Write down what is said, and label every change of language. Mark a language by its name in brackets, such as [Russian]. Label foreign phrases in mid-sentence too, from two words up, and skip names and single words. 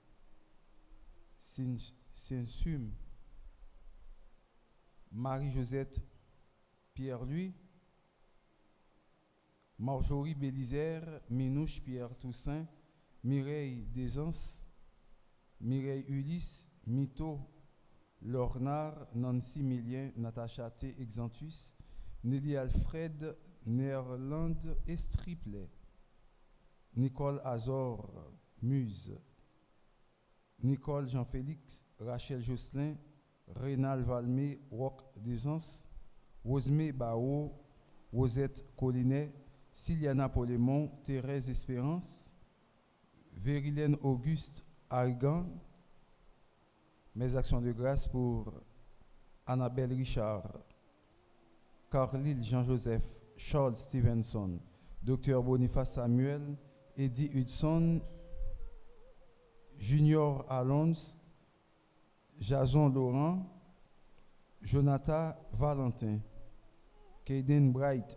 [French] Sensum, Marie-Josette Pierre-Louis, Marjorie Bélisère, Minouche Pierre Toussaint, Mireille Desans, Mireille Ulysse, Mito Lornard, Nancy Millien, Natacha T. Exantus, Nelly Alfred, Nerland Estriplet, Nicole Azor, Muse, Nicole Jean-Félix, Rachel Josselin, Rénal Valmé, Roque Desans, Rosemée Bao, Rosette Collinet, Siliana Polémon, Thérèse Espérance, Vérilène Auguste Argan. Mes actions de grâce pour Annabelle Richard, Carlyle Jean-Joseph, Charles Stevenson, Dr Boniface Samuel, Eddie Hudson, Junior Alonso, Jason Laurent, Jonathan Valentin, Kaden Bright,